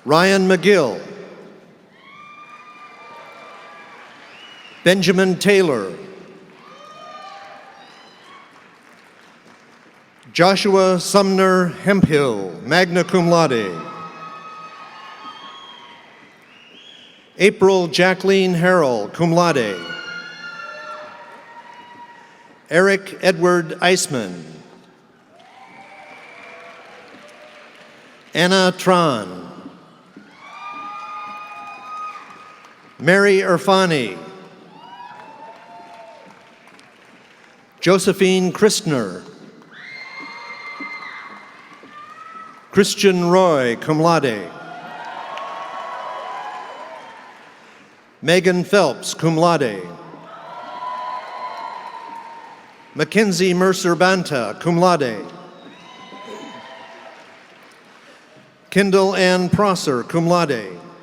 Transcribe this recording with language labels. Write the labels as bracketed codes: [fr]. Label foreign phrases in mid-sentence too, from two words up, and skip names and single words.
[en] Ryan McGill, Benjamin Taylor, Joshua Sumner Hemphill, [la] magna cum laude. [en] April Jacqueline Harrell, [la] cum laude. [en] Eric Edward Eisman. Anna Tran. Mary Irfani. Josephine Christner. Christian Roy, [la] cum laude. [en] Megan Phelps, [la] cum laude. [en] Mackenzie Mercer Banta, [la] cum laude. [en] Kendall Ann Prosser, [la] cum laude.